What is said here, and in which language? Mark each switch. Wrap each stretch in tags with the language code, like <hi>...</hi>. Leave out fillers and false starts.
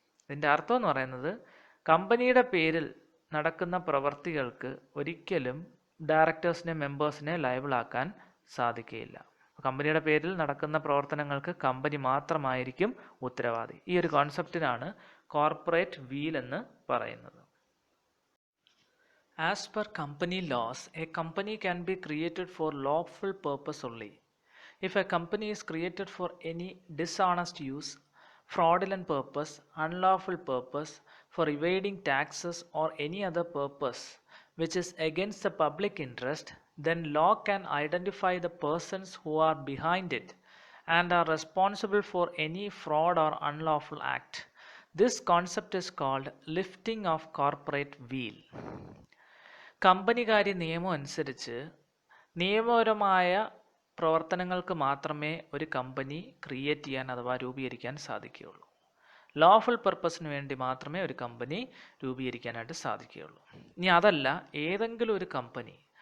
<ml>ഇതിൻ്റെ അർത്ഥം എന്ന് പറയുന്നത്, കമ്പനിയുടെ പേരിൽ നടക്കുന്ന പ്രവർത്തികൾക്ക് ഒരിക്കലും ഡയറക്ടേഴ്സിനെ മെമ്പേഴ്സിനെ ലയബിൾ ആക്കാൻ സാധിക്കുകയില്ല. കമ്പനിയുടെ പേരിൽ നടക്കുന്ന പ്രവർത്തനങ്ങൾക്ക് കമ്പനി മാത്രമായിരിക്കും ഉത്തരവാദി. ഈ ഒരു കോൺസെപ്റ്റിനാണ് കോർപ്പറേറ്റ് വീൽ എന്ന് പറയുന്നത്.</ml> <en>As per company laws, a company can be created for lawful purpose only. If a company is created for any dishonest use, fraudulent purpose, unlawful purpose, for evading taxes or any other purpose which is against the public interest, then law can identify the persons who are behind it and are responsible for any fraud or unlawful act. This concept is called lifting of corporate wheel.</en> <ml>കമ്പനികാര്യ നിയമം അനുസരിച്ച് നിയമപരമായ പ്രവർത്തനങ്ങൾക്ക് മാത്രമേ ഒരു company create ചെയ്യാൻ അഥവാ രൂപീകരിക്കാൻ സാധിക്കുകയുള്ളൂ. ലോഫുൾ പർപ്പസിന് വേണ്ടി മാത്രമേ ഒരു കമ്പനി രൂപീകരിക്കാനായിട്ട് സാധിക്കുകയുള്ളൂ. ഇനി അതല്ല, ഏതെങ്കിലും ഒരു കമ്പനി</ml>